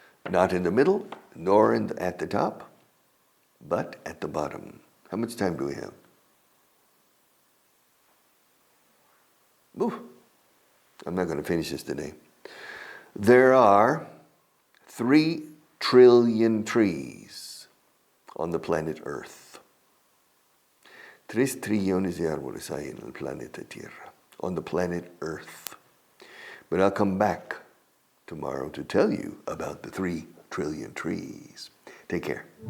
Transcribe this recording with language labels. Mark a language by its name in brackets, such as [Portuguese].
[English] Not in the middle, nor at the top, but at the bottom. How much time do we have? Ooh, I'm not going to finish this today. There are 3 trillion trees on the planet Earth. [Spanish] 3 trillones de árboles hay en el planeta Tierra, [English] on the planet Earth. But I'll come back tomorrow to tell you about the 3 trillion trees. Take care.